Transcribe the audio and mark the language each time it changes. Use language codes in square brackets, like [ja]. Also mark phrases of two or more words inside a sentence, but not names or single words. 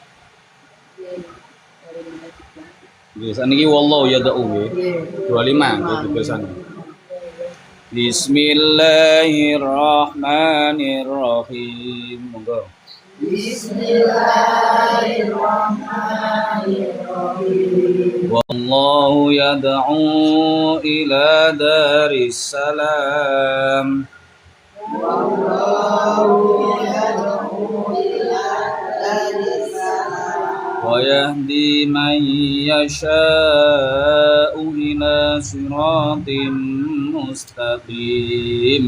[jv] Nggih, saniki [ar] والله يدعو [jv] nggih. 25 nggih tulisan. [ar] بسم الله الرحمن الرحيم. [jv] Monggo. [ar] بسم الله الرحمن الرحيم. والله يدعو إلى دار السلام. والله يدعو إلى دار السلام. ويهدي من يشاء إلى صراط مستقيم.